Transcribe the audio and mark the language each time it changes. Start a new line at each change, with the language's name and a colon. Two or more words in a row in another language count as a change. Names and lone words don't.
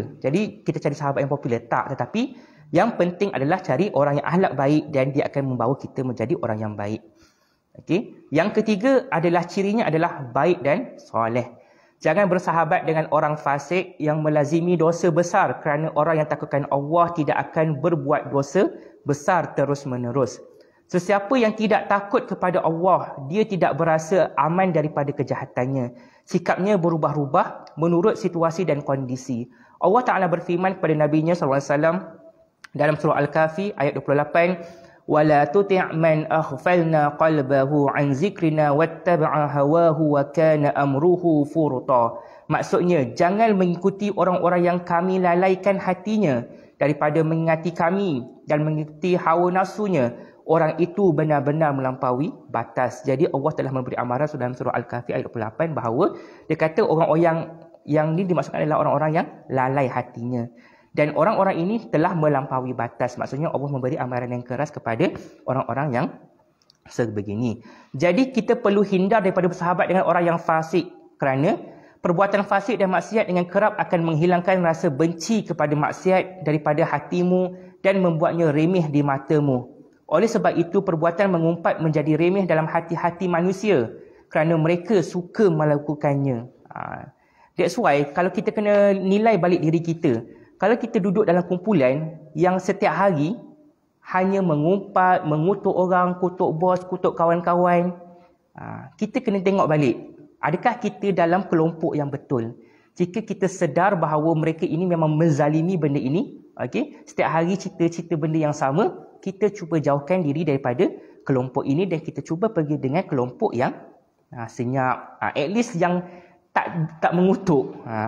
Malay: Jadi kita cari sahabat yang popular. Tak, tetapi yang penting adalah cari orang yang akhlak baik dan dia akan membawa kita menjadi orang yang baik. Okey? Yang ketiga adalah cirinya adalah baik dan soleh. Jangan bersahabat dengan orang fasik yang melazimi dosa besar, kerana orang yang takutkan Allah tidak akan berbuat dosa besar terus-menerus. Sesiapa yang tidak takut kepada Allah, dia tidak berasa aman daripada kejahatannya. Sikapnya berubah-ubah menurut situasi dan kondisi. Allah Ta'ala berfirman kepada Nabi-Nya SAW dalam surah Al-Kahfi ayat 28,
Arabic: وَلَا تُطِعْ مَنْ أَغْفَلْنَا قَلْبَهُ عَنْ ذِكْرِنَا وَاتَّبَعَ هَوَاهُ وَكَانَ أَمْرُهُ فُرُطًا.
Malay: Maksudnya, jangan mengikuti orang-orang yang kami lalaikan hatinya daripada mengingati kami dan mengikuti hawa nafsunya. Orang itu benar-benar melampaui batas. Jadi Allah telah memberi amaran dalam surah Al-Kahfi ayat 28 bahawa dia kata orang-orang yang ni dimaksudkan adalah orang-orang yang lalai hatinya. Dan orang-orang ini telah melampaui batas. Maksudnya Allah memberi amaran yang keras kepada orang-orang yang sebegini. Jadi kita perlu hindar daripada bersahabat dengan orang yang fasik. Kerana perbuatan fasik dan maksiat dengan kerap akan menghilangkan rasa benci kepada maksiat daripada hatimu dan membuatnya remeh di matamu. Oleh sebab itu, perbuatan mengumpat menjadi remeh dalam hati-hati manusia kerana mereka suka melakukannya.
English: That's why
Malay: kalau kita kena nilai balik diri kita, kalau kita duduk dalam kumpulan yang setiap hari hanya mengumpat, mengutuk orang, kutuk bos, kutuk kawan-kawan, kita kena tengok balik. Adakah kita dalam kelompok yang betul? Jika kita sedar bahawa mereka ini memang menzalimi benda ini, setiap hari cerita-cerita benda yang sama, kita cuba jauhkan diri daripada kelompok ini dan kita cuba pergi dengan kelompok yang senyap,
English: at least
Malay: yang tak mengutuk.